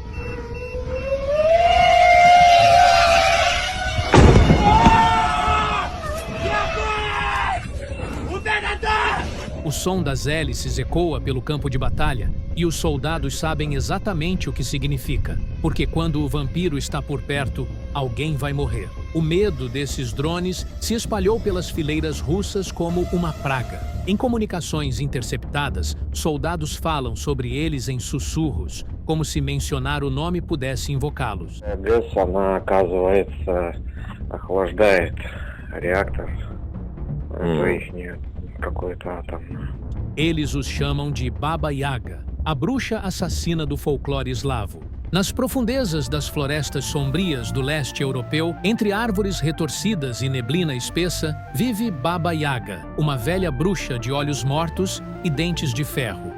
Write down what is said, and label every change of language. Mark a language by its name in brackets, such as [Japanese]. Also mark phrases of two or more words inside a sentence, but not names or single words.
[Portuguese] O som das hélices ecoa pelo campo de batalha e os soldados sabem exatamente o que significa, porque quando o vampiro está por perto, alguém vai morrer. O medo desses drones se espalhou pelas fileiras russas como uma praga. Em comunicações interceptadas, soldados falam sobre eles em sussurros, como se mencionar o nome pudesse invocá-los. [Russian] Она, оказывается, охлаждает реактор. То есть нет. [Portuguese] Eles os chamam de Baba Yaga, a bruxa assassina do folclore eslavo. Nas profundezas das florestas sombrias do leste europeu, entre árvores retorcidas e neblina espessa, vive Baba Yaga, uma velha bruxa de olhos mortos e dentes de ferro.